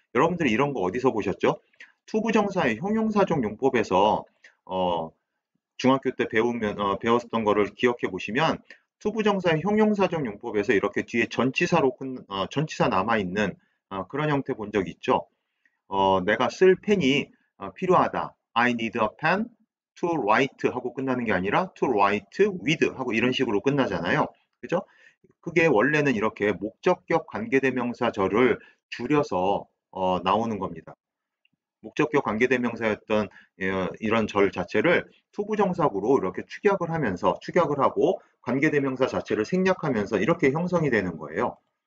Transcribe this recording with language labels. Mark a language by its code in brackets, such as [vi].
[ko] 여러분들이 이런 거 어디서 보셨죠? 투부정사의 형용사적 용법에서 중학교 때 배웠던 거를 기억해 보시면 투부정사의 형용사적 용법에서 이렇게 뒤에 전치사 남아있는 그런 형태 본 적 있죠? 내가 쓸 펜이 필요하다. [en] I need a pen to write [ko] 하고 끝나는 게 아니라 [en] to write with [ko] 하고 이런 식으로 끝나잖아요. 그죠? 그게 원래는 이렇게 목적격 관계대명사절을 줄여서 나오는 겁니다. 목적격 관계대명사였던 이런 절 자체를 투부정사구로 이렇게 축약을 하고 관계대명사 자체를 생략하면서 이렇게 형성이 되는 거예요.